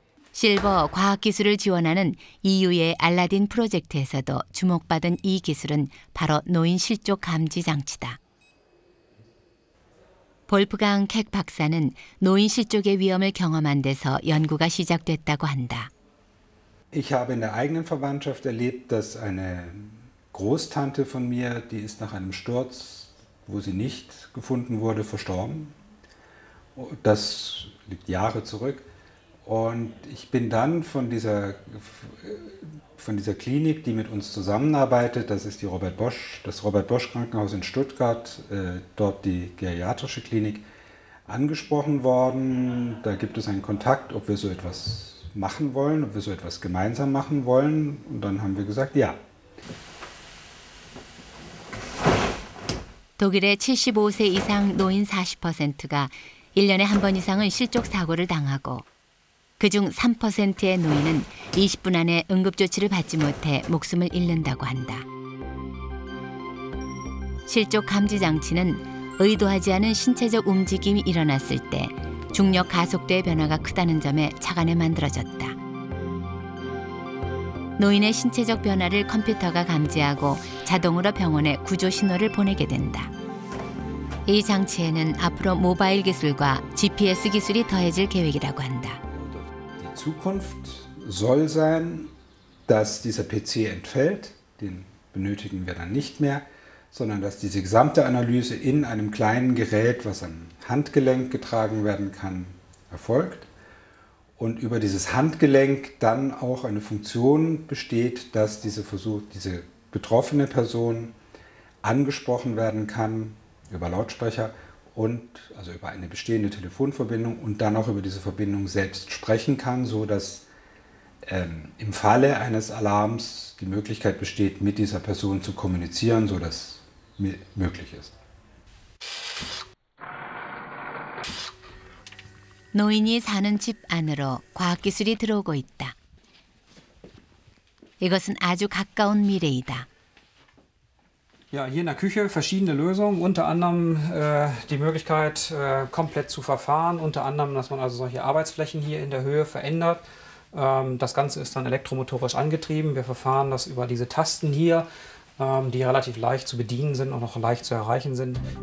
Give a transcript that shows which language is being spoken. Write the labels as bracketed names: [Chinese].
[Korean] 실버 과학기술을 지원하는 EU의 알라딘 프로젝트에서도 주목받은 이 기술은 바로 노인 실족 감지 장치다. 볼프강 캑 박사는 노인 실족의 위험을 경험한 데서 연구가 시작됐다고 한다. [German] Ich habe in der eigenen Verwandtschaft erlebt, dass eine Großtante von mir, die ist nach einem Sturz, wo sie nicht gefunden wurde, verstorben. Das liegt Jahre zurück. Und ich bin dann von dieser Klinik, die mit uns zusammenarbeitet, das ist das Robert Bosch Krankenhaus in Stuttgart, dort die geriatrische Klinik, angesprochen worden. Da gibt es einen Kontakt, ob wir so etwas machen wollen, ob wir so etwas gemeinsam machen wollen. Und dann haben wir gesagt, ja. [Korean] 독일의 75세 이상 노인 40%가 1년에 한 번 이상은 실족 사고를 당하고 그중 3%의 노인은 20분 안에 응급조치를 받지 못해 목숨을 잃는다고 한다. 실족 감지 장치는 의도하지 않은 신체적 움직임이 일어났을 때 중력 가속도의 변화가 크다는 점에 착안해 만들어졌다. 노인의 신체적 변화를 컴퓨터가 감지하고 자동으로 병원에 구조 신호를 보내게 된다. 이 장치에는 앞으로 모바일 기술과 GPS 기술이 더해질 계획이라고 한다. [German] Die Zukunft soll sein, dass dieser PC entfällt, den benötigen wir dann nicht mehr, sondern dass diese gesamte Analyse in einem kleinen Gerät, was am Handgelenk getragen werden kann, erfolgt. Und über dieses Handgelenk dann auch eine Funktion besteht, dass diese betroffene Person angesprochen werden kann über Lautsprecher und also über eine bestehende Telefonverbindung und dann auch über diese Verbindung selbst sprechen kann, sodass im Falle eines Alarms die Möglichkeit besteht, mit dieser Person zu kommunizieren, sodass möglich ist. [Korean] 노인이 사는 집 안으로 과학기술이 들어오고 있다. 이것은 아주 가까운 미래이다. [German] Ja, hier in der Küche verschiedene Lösungen, unter anderem die Möglichkeit, komplett zu verfahren, unter anderem, dass man also solche Arbeitsflächen hier in der Höhe verändert. Das Ganze ist dann elektromotorisch angetrieben. Wir verfahren das über diese Tasten hier, die relativ leicht zu bedienen sind und auch leicht zu erreichen sind.